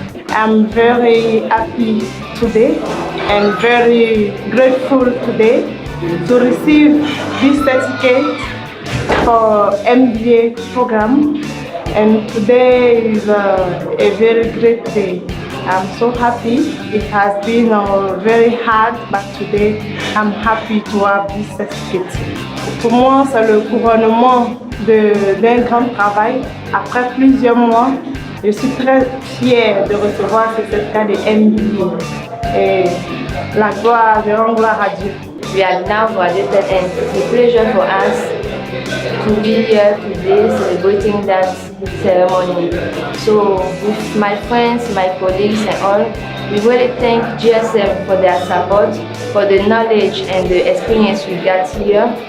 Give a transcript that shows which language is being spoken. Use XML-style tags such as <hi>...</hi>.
<en>I'm very happy today and very grateful today to receive this certificate for MBA program, and today is a very great day. I'm so happy. It has been very hard, but today I'm happy to have this certificate.</en> <fr>Pour moi, c'est le couronnement d'un grand travail. Après plusieurs mois, je suis très fière de recevoir ce certificat de MBA. Et la gloire, je rends gloire à Dieu.</fr> <en>We are now graduated, and it's a pleasure for us to be here today celebrating that ceremony. So with my friends, my colleagues and all, we really thank GSM for their support, for the knowledge and the experience we got here.</en>